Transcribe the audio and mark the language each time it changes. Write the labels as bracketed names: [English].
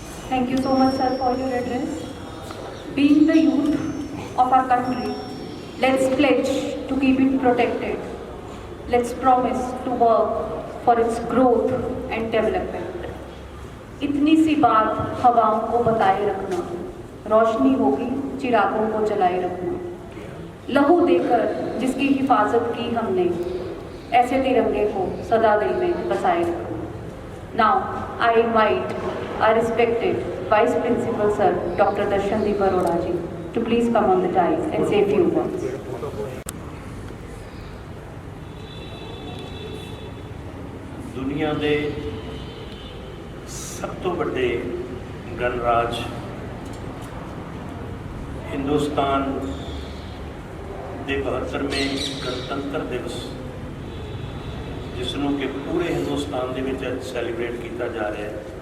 [English] Thank you so much, sir, for your address. Being the youth of our country, let's pledge to keep it protected. Let's promise to work for its growth and development. [Hindi] इतनी सी बात हवाओं को बताए रखना, रोशनी होगी चिरागों को जलाए रखना। लहू देकर जिसकी हिफाजत की हमने, ऐसे तिरंगे को सदा दिल में बसाए रखना। [English] Now, I invite our respected Vice Principal Sir, Dr. Darshandeep Arora ji, to please come on the dais and say a few words. [Hindi] दुनिया के सब तो बड़े गणराज हिंदुस्तान के 72वें गणतंत्र दिवस जिसनों कि पूरे हिंदुस्तान के विच सैलीब्रेट किया जा रहा है,